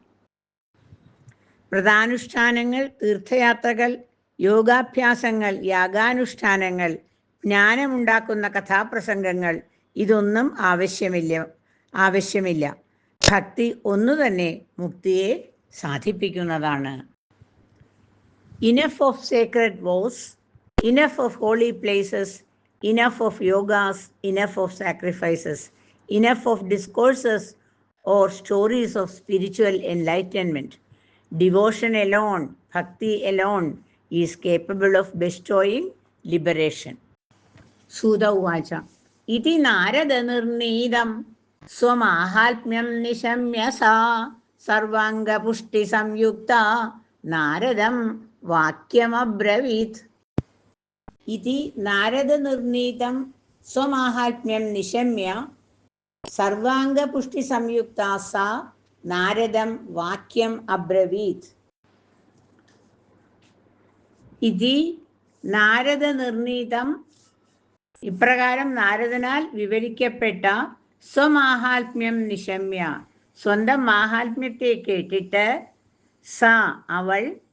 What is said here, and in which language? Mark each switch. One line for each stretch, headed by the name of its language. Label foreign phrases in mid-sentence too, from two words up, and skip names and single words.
Malayalam: വ്രതാനുഷ്ഠാനങ്ങൾ, തീർത്ഥയാത്രകൾ, യോഗാഭ്യാസങ്ങൾ, യാഗാനുഷ്ഠാനങ്ങൾ, ജ്ഞാനമുണ്ടാക്കുന്ന കഥാപ്രസംഗങ്ങൾ ഇതൊന്നും ആവശ്യമില്ല. ഭക്തി ഒന്നു തന്നെ മുക്തിയെ സാധിപ്പിക്കുന്നതാണ്.
English: Enough of sacred vows, enough of holy places, enough of yogas, enough of sacrifices, enough of discourses or stories of spiritual enlightenment. Devotion alone, bhakti alone is capable of bestowing liberation.
Sanskrit: सूत उवाच। इति नारद निर्णीतं स्वमाहात्म्यं निशम्य सा सर्वाङ्ग पुष्टि संयुक्ता नारदं വാക്യമബ്രവീത്. ഇതി നാരദനിർണീതം സ്വമാഹാത്മ്യം നിശമ്യ സർവാംഗപുഷ്ടി സംയുക്താ സാ നാരദം വാക്യം അബ്രവീത്. ഇതി നാരദനിർണീതം
Malayalam: ഇപ്രകാരം നാരദനാൽ വിവരിക്കപ്പെട്ട
Sanskrit: സ്വമാഹാത്മ്യം നിശമ്യ
Malayalam: സ്വന്തം മാഹാത്മ്യത്തെ കേട്ടിട്ട് സാ അവൾ